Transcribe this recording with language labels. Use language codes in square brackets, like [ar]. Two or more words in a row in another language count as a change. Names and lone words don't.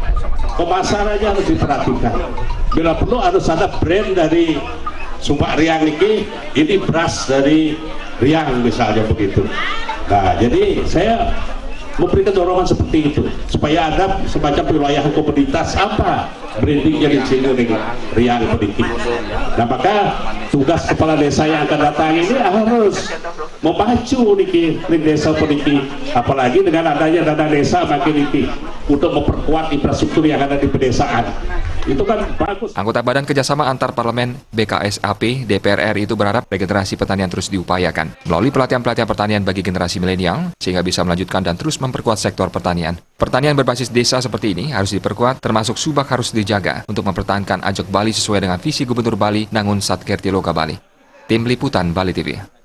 [id] Pemasarannya harus diperhatikan. Bila perlu harus ada brand dari Subak Riang ini beras dari Riang misalnya begitu. Nah, jadi saya memberikan dorongan seperti itu supaya ada semacam wilayah komoditas apa brandingnya di sini Riang sedikit. Nah, maka tugas kepala desa yang akan datang ini harus memacu niki desa peniki, apalagi dengan adanya dana desa makin niki untuk memperkuat infrastruktur yang ada di pedesaan. Itu kan bagus. Anggota Badan Kerjasama Antar Parlemen BKSAP DPR RI itu berharap regenerasi pertanian terus diupayakan melalui pelatihan-pelatihan pertanian bagi generasi milenial sehingga bisa melanjutkan dan terus memperkuat sektor pertanian. Pertanian berbasis desa seperti ini harus diperkuat, termasuk Subak harus dijaga untuk mempertahankan Ajok Bali sesuai dengan visi Gubernur Bali Nangun Satkerti Loka Bali. Tim Liputan Bali TV.